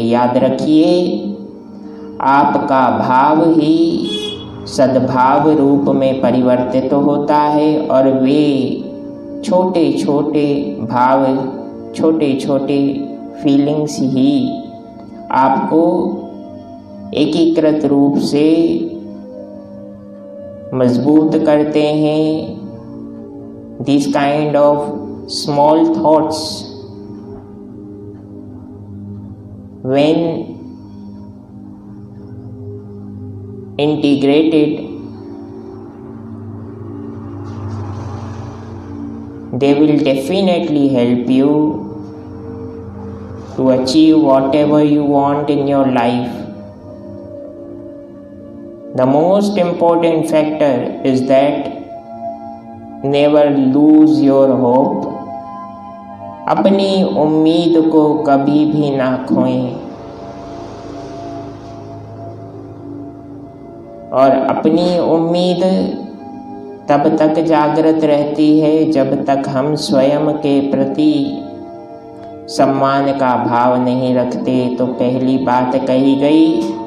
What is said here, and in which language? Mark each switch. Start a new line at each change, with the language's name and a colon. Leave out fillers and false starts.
Hindi: याद रखिए, आपका भाव ही सद्भाव रूप में परिवर्तित होता है और वे छोटे छोटे भाव, छोटे छोटे फीलिंग्स ही आपको एकीकृत रूप से मजबूत करते हैं।
English: This kind of small thoughts, when integrated, they will definitely help you to achieve whatever you want in your life. The most important factor is that never lose your hope.
Hindi: अपनी उम्मीद को कभी भी ना खोएं और अपनी उम्मीद तब तक जागृत रहती है जब तक हम स्वयं के प्रति सम्मान का भाव नहीं रखते। तो पहली बात कही गई